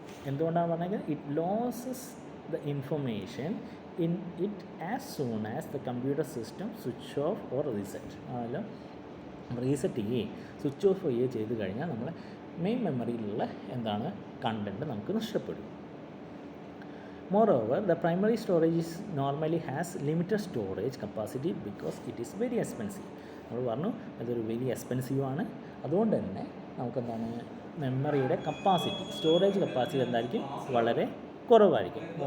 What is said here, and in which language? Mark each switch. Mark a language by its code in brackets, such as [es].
[ml] എന്തുകൊണ്ടാണ് പറഞ്ഞത്, [en] It loses the information in it as soon as the computer system switch off or reset. [ml] അതല്ല, reset ചെയ്യുകയും switch off ചെയ്യുകയും ചെയ്ത് കഴിഞ്ഞാൽ നമ്മൾ മെയിൻ മെമ്മറിയിലുള്ള എന്താണ് കണ്ടൻറ്റ് നമുക്ക് നഷ്ടപ്പെടും. [en] Moreover, the primary storage normally has limited storage capacity because it is very expensive. [ml] നമ്മൾ പറഞ്ഞു അതൊരു വെരി എക്സ്പെൻസീവ് ആണ്. അതുകൊണ്ട് തന്നെ നമുക്കെന്താണ്, മെമ്മറിയുടെ കപ്പാസിറ്റി, സ്റ്റോറേജ് കപ്പാസിറ്റി എന്തായിരിക്കും, വളരെ കുറവായിരിക്കും.